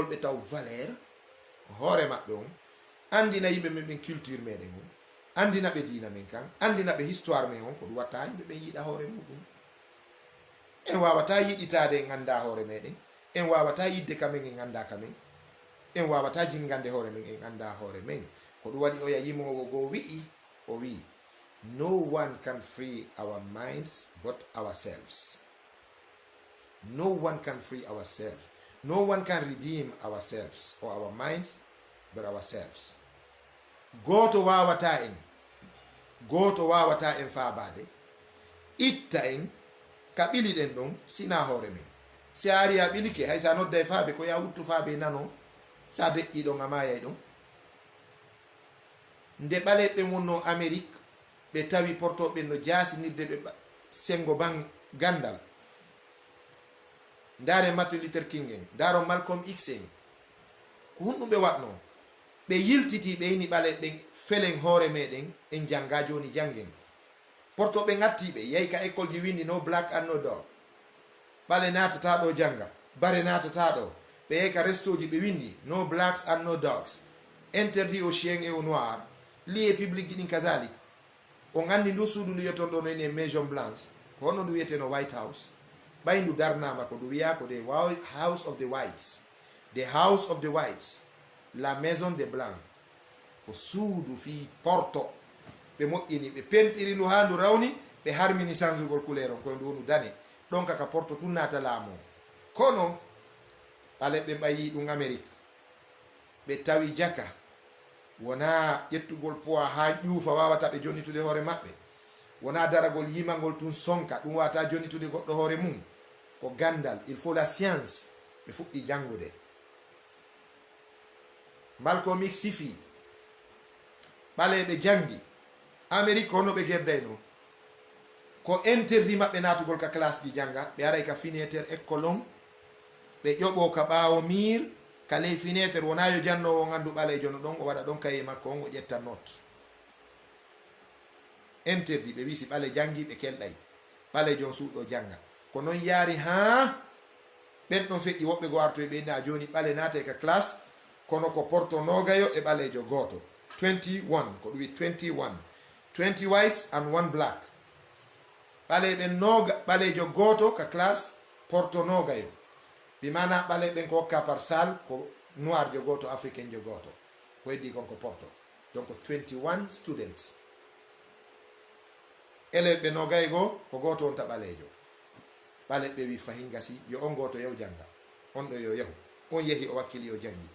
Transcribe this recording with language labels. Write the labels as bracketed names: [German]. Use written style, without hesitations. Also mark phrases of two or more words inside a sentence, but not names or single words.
[Fula] ɓe taw valeur hoore maɓɓe on andina yimɓe men ɓen culture meɗen on andina ɓe dina men kan andina ɓe histoire men on ko ɗum watta yimɓe ɓen yiɗa hoore muɗum en wawata yiɗitade en ganda hoore meɗen en wawata yidde kamen en ganda kamen en wawata jingande hoore men en anda hoore men ko ɗum waɗi o ya yimowo go wi'i o wi'i [English] no one can free our minds but ourselves. No one can free ourselves. No one can redeem ourselves or our minds but ourselves. [Fula] Goto wawata en faabade itta en ka ɓiliɗen ɗon sina hoore men si a ari a ɓilike hay sa nodda e faaɓe ko ya wuttu faaɓe nano sa deƴƴi ɗon a mayay ɗon nde ɓale ɓe wonno Amérique ɓe tawi portoɓe no jasinirde ɓe sengo ban gandal ndare Martin Luther King en ndaro Malcolm X en ko hunɗum ɓe watno ɓe yiltiti ɓe yini ɓale ɓe felen hoore meɗen en janga joni jangen portoɓe gattiɓe yahi ka école ji windi [English] no black and no dog [Fula] ɓale natata ɗo janga bare natata ɗo ɓe yahi ka restoji ɓe windi [English] no blacks and no dogs [French] interdit au chien et au noir [Fula] lié public ji ɗin kazalik on andi ndu suudu ndu yeton ɗo no ene Maison Blanche ko honno ndu wiyete no White House ɓay ndu darnama ko ndu wiya ko [English] the House of the Whites, the House of the Whites, [French] la Maison de Blanc [Fula] ko suudu fi porto ɓe moƴƴini ɓe pentiri ndu ha ndu rawni ɓe harmini changegol couleur on koye ndu wonu dane ɗon kaka porto tun nata laamu kono ɓale ɓe ɓayi ɗum Amérique ɓe tawi jaka wona ƴettugol poids ha ƴuufa wawata ɓe jonnitude hoore maɓɓe wona daragol yimangol tun sonka ɗum wawata jonnitude goɗɗo hoore mum ko gandal [French] il faut la science [Fula] ɓe fuɗɗi jangude Malcolm X sifi ɓale ɓe jangi Amérique honno ɓe gerdayno ko interdit maɓɓe natugol ka classe ji janga ɓe aray ka fenêtre école on ɓe ƴoɓo ka ɓaawo mir ka ley fenêtre wona yo jannowo gandu ɓalejo no ɗon o waɗa ɗon kaye makko on o ƴetta note interdit ɓe wisi ɓale jangi ɓe kelɗay ɓalejo on suuɗo janga ko noon yaari ha ɓen ɗon feƴƴi woɓɓe go arto e ɓe na joni ɓale naata ka classe kono ko porto nogayo e ɓalejo goto 21 ko ɗum wi [English] 20 whites and 1 black [Fula] ɓale ɓen noga ɓalejo goto ka classe porto nogayo bi mana ɓale ɓen ko hokka [French] par salle [Fula] ko noir jo goto africain jo goto ko heddi konko porto donc 21 students élève ɓe nogay go ko goto on ta ɓalejo ɓale ɓe wi fahin gasi yo on goto yahu janga on ɗo yo yahu on yehi o wakkili o jangi.